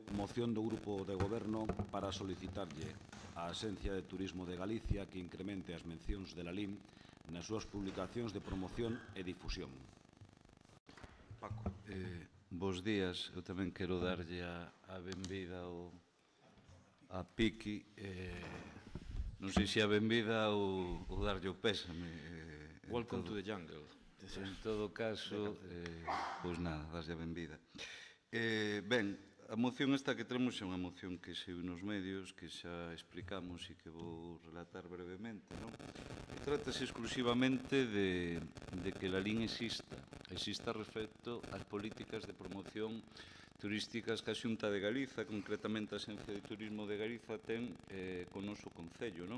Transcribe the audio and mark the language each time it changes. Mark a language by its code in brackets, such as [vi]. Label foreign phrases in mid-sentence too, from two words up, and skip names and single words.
[gl] Moción do Grupo de Goberno para solicitarlle á Axencia de Turismo de Galicia que incremente as mencións de la LIM nas súas publicacións de promoción e difusión. Paco. Bos días. Eu tamén quero darlle a benvida a Piqui. Non sei se a benvida ou darlle o pésame. [en] Welcome to the jungle. [gl] En todo caso, pois nada, darlle a benvida. Ben, a moción esta que temos é unha moción que saiu nos medios, que xa explicamos e que vou relatar brevemente, non? Trátase exclusivamente de que la LIN exista respecto ás políticas de promoción turísticas que a Xunta de Galiza, concretamente a Axencia de Turismo de Galiza, ten co noso concello, non?